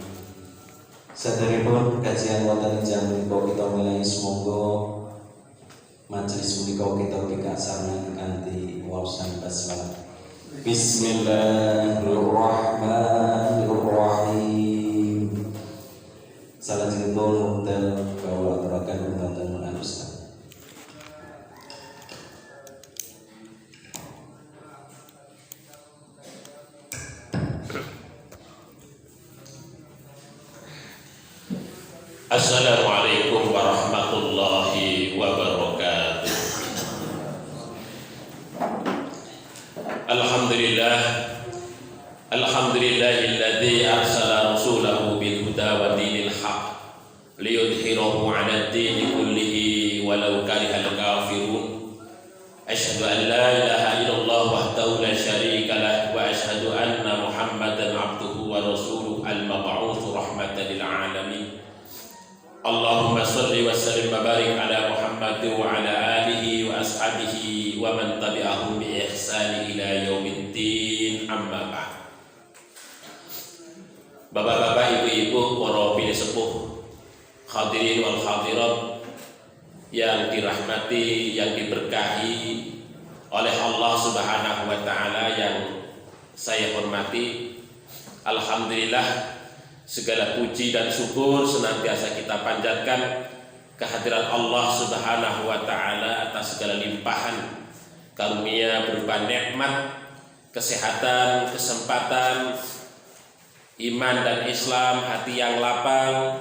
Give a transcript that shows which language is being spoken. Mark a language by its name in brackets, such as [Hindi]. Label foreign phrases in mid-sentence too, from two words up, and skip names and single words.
[Javanese] Saderengipun kajian wonten jam menika kita mulai, semoga majelis menika kita pikasanen kanthi waosan basmalah. [Arabic] بسم الله الرحمن الرحيم. [Javanese] Salajengipun wonten kawula aturaken dumateng Ustaz. [Arabic] السلام عليكم ورحمة الله وبركاته. الحمد لله الذي أرسل رسوله بالهدى ودين الحق ليظهره على الدين كله ولو كره الكافرون. أشهد أن لا إله إلا الله وحده لا شريك له وأشهد أن محمدا عبده ورسوله المبعوث رحمة للعالمين. اللهم صل وسلم وبارك على محمد وعلى آله وأصحابه ومن تبعهم بإحسان إلى يوم الدين أما بعد. [Indonesian] Bapak-bapak, ibu-ibu, [Javanese] para bini sepuh, [Arabic] الحاضرين والحاضرات [Indonesian] yang dirahmati, yang diberkahi oleh Allah [Arabic] سبحانه وتعالى [Indonesian] yang saya hormati. Alhamdulillah, segala puji dan syukur senantiasa kita panjatkan kehadiran Allah [Arabic] سبحانه وتعالى [Indonesian] atas segala limpahan karunia berupa nikmat, kesehatan, kesempatan, iman dan Islam, hati yang lapang.